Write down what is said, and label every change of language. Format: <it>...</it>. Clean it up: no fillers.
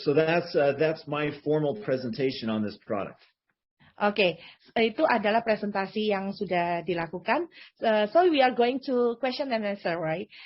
<en>So that's my formal presentation on this product.</en> <id>Oke, itu adalah presentasi yang sudah dilakukan.</id> <en>So we are going to question and answer, right?</en>